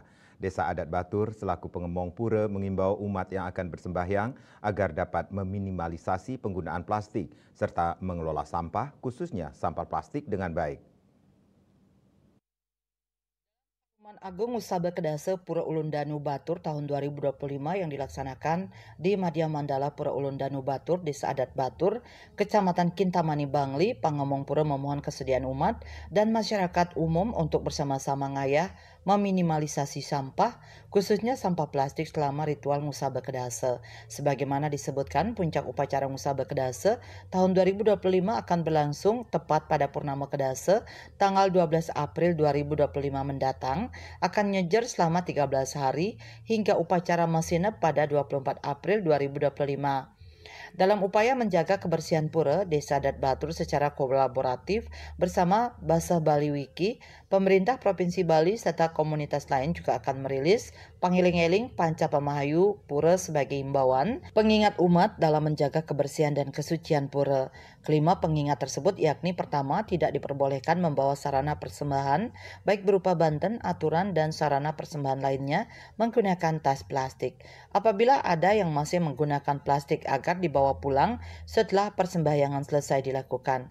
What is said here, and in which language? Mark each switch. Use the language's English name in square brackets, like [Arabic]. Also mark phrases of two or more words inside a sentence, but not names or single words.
[Indonesian] Desa Adat Batur selaku pengemong pura mengimbau umat yang akan bersembahyang agar dapat meminimalisasi penggunaan plastik serta mengelola sampah khususnya sampah plastik dengan baik. Pengumuman Agung Musaba Kedasa Pura Ulun Danu Batur tahun 2025 yang dilaksanakan di Madya Mandala Pura Ulun Danu Batur, Desa Adat Batur, Kecamatan Kintamani Bangli. Pangomong Pura memohon kesediaan umat dan masyarakat umum untuk bersama-sama ngayah meminimalisasi sampah, khususnya sampah plastik selama ritual Musaba Kedasa. Sebagaimana disebutkan, puncak upacara Musaba Kedasa tahun 2025 akan berlangsung tepat pada Purnama Kedasa tanggal 12 April 2025 mendatang, akan nyejer selama 13 hari hingga upacara Masinep pada 24 April 2025. Dalam upaya menjaga kebersihan pura, Desa Adat Batur secara kolaboratif bersama Basah Bali Wiki, pemerintah Provinsi Bali serta komunitas lain juga akan merilis pangiling-eling panca pemahayu pura sebagai imbauan pengingat umat dalam menjaga kebersihan dan kesucian pura. Kelima pengingat tersebut yakni pertama, tidak diperbolehkan membawa sarana persembahan baik berupa banten, aturan, dan sarana persembahan lainnya menggunakan tas plastik. Apabila ada yang masih menggunakan plastik agar dibawa pulang setelah persembahyangan selesai dilakukan.